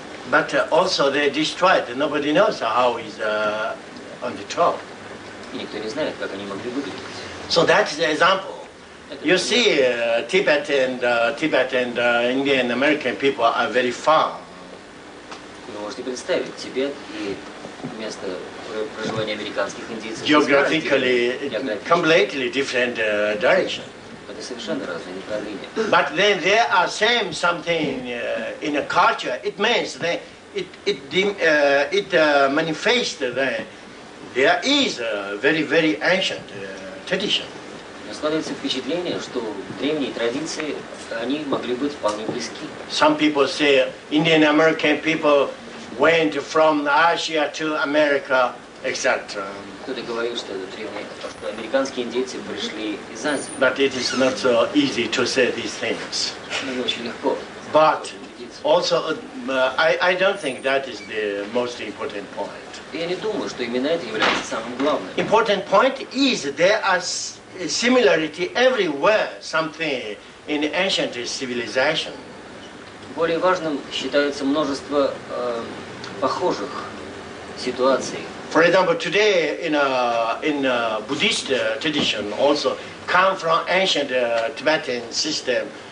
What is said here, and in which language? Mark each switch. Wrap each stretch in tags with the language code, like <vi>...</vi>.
<en>But also they destroyed. Nobody knows how is on the top.</en> <ru>И никто не знает, как они могли выглядеть.</ru> <en>So that's the example. You see, Tibet and Indian American people are very far.</en> <ru>Вы можете представить Тибет и место проживания американских индейцев.</ru> <en>Geographically, completely different direction.</en> <ru>Это совершенно разные направления.</ru> <en>But then there are something in a culture. It means that it manifests that there is a very, very ancient tradition.</en> <ru>Но складывается впечатление, что древние традиции, они могли быть вполне близки.</ru> <en>Some people say Indian American people went from Asia to America, etc.</en> <ru>Кто-то говорил, что это древние, что американские индейцы пришли из Азии.</ru> <en>But it is not so easy to say these things.</en> <ru>Но не очень легко.</ru> <en>But also, I don't think that is the most important point.</en> <ru>Я не думаю, что именно это является самым главным.</ru> <en>Important point is there are similarity everywhere, something in ancient civilization.</en> <ru>Более важным считается множество похожих ситуаций.</ru> <en>For example, today in Buddhist tradition also come from ancient Tibetan system.</en>